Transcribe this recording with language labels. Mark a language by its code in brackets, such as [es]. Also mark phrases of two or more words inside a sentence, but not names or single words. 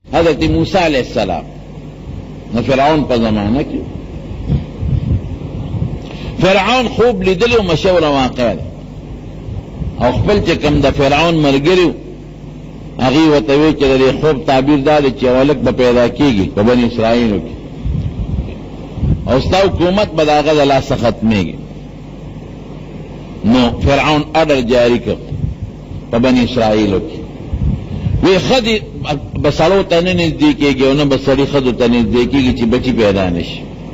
[ps] حضرت موسیٰ [ar] علیہ السلام [ps] نہ فرعون پر زمانہ کی فرعون خوب لیدلی و مشهور واقع ده او خپل چې کوم د فرعون ملګري هغې ورته وایي چې د دې خوب تعبیر دا دی چې یو هلک به پیدا کېږي په بني اسرائیلو کې او ستا حکومت به د هغه د لاسه ختمېږي. نو فرعون اډر جاري کړ په بني اسرائیلو کې وی ښځې به سړو ته نه نږدې کېږي او نه به سړي ښځو ته نږدې کېږي چې بچي پیدا نه شي.